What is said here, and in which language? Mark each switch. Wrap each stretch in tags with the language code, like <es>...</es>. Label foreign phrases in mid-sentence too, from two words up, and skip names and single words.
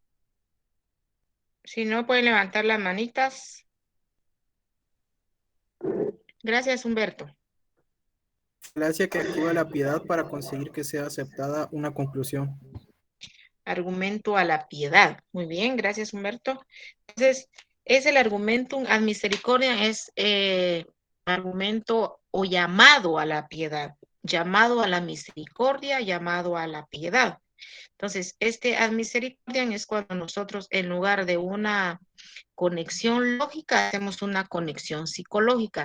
<es>Si no, pueden levantar las manitas. Gracias, Humberto. Gracia que actúa la piedad para conseguir que sea aceptada una conclusión. Argumento a la piedad. Muy bien, gracias, Humberto. Entonces, es el</es> <la>argumentum ad misericordia,</la> <es>es argumento o llamado a la piedad, llamado a la misericordia, llamado a la piedad. Entonces, este</es> <la>ad misericordia</la> <es>es cuando nosotros, en lugar de una conexión lógica, hacemos una conexión psicológica.</es>